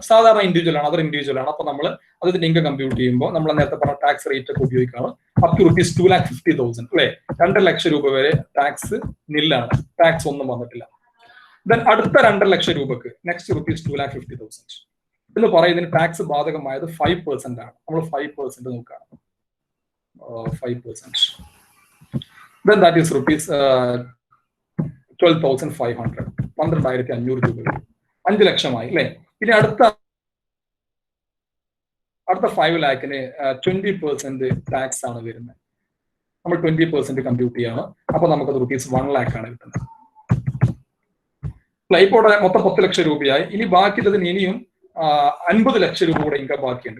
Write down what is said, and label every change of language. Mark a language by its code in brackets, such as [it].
[ml] സാധാരണ ഇൻഡിവിജ്വൽ ആണ്, other individual ആണ്. അപ്പൊ നമ്മൾ അതിന്റെ ഇൻകം കമ്പ്യൂട്ട് ചെയ്യുമ്പോൾ നമ്മൾ നേരത്തെ പറഞ്ഞ ടാക്സ് റേറ്റ് ഒക്കെ ഉപയോഗിക്കുകയാണ്. അപ് ടു rupees 2,50,000 അല്ലെ, 2 ലക്ഷം രൂപ വരെ ടാക്സ് നില്ലാണ്, ടാക്സ് ഒന്നും വന്നിട്ടില്ല. ദെൻ അടുത്ത 2 ലക്ഷം രൂപക്ക് നെക്സ്റ്റ് rupees 2,50,000 എന്ന് പറയുന്നതിന് ടാക്സ് ബാധകമായത് 5% ആണ്. നമ്മൾ 5% നോക്കുകയാണ്. 5%. [en] Then that is rupees 12,500, 12,500 [ml] രൂപ വരും. 5 ലക്ഷമായി അല്ലെ. ഇനി അടുത്ത 5 lakhന് 20% ടാക്സ് ആണ് വരുന്നത്. നമ്മൾ 20% കമ്പ്യൂട്ട് ചെയ്യാണ്. അപ്പൊ നമുക്കത് rupees 1 lakh ആണ് കിട്ടുന്നത്. ഇപ്പോൾ മൊത്തം 10 ലക്ഷം രൂപയായി. ഇനി ബാക്കിയുള്ളതിന് ഇനിയും 50 ലക്ഷം രൂപ കൂടെ ഇൻകം ബാക്കിയുണ്ട്.